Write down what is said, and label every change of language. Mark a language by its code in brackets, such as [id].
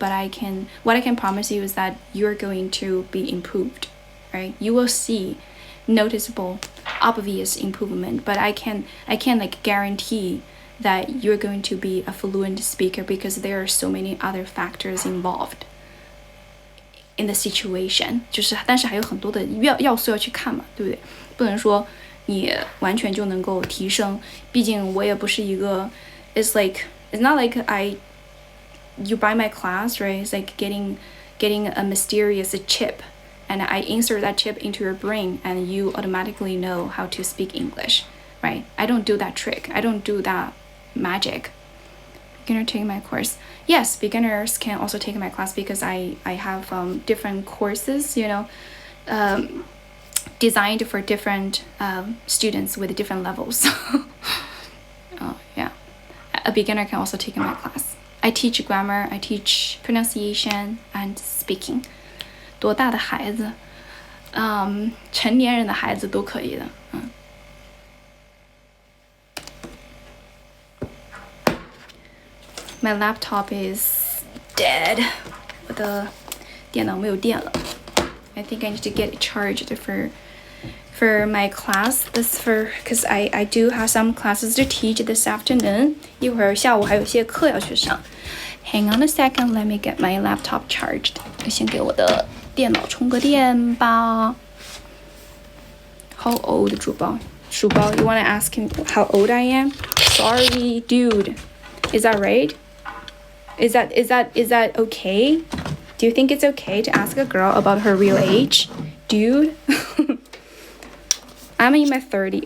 [en] But what I can promise you is that you're going to be improved, right? You will see noticeable, obvious improvement. But I can like guarantee that you're going to be a fluent speaker because there are so many other factors involved in the situation. [zh] 但是还有很多的要素要去看嘛，对不对？不能说你完全就能够提升，毕竟我也不是一个 [en] it's not like you buy my class, right? It's like getting a mysterious chip and I insert that chip into your brain and you automatically know how to speak English, right? I don't do that trick. I don't do that magic. Beginner take my course. Yes, beginners can also take my class because I have different courses, you know, designed for different students with different levels. Yeah, a beginner can also take my class. I teach grammar, I teach pronunciation and speaking. [zh] 多大的孩子？成年人的孩子都可以的。 [en] My laptop is dead. [zh] 我的电脑没有电了。 [en] I think I need to get it charged for my class. This because I do have some classes to teach this afternoon. [zh] 一会儿下午还有些课要去上。 [en] Hang on a second, let me get my laptop charged. [zh] 先给我的电脑充个电吧。 [en] How old, 书包 You want to ask him how old I am? Sorry, dude. Is that right? Is that okay? Do you think it's okay to ask a girl about her real age? Dude? I'm in my 30s.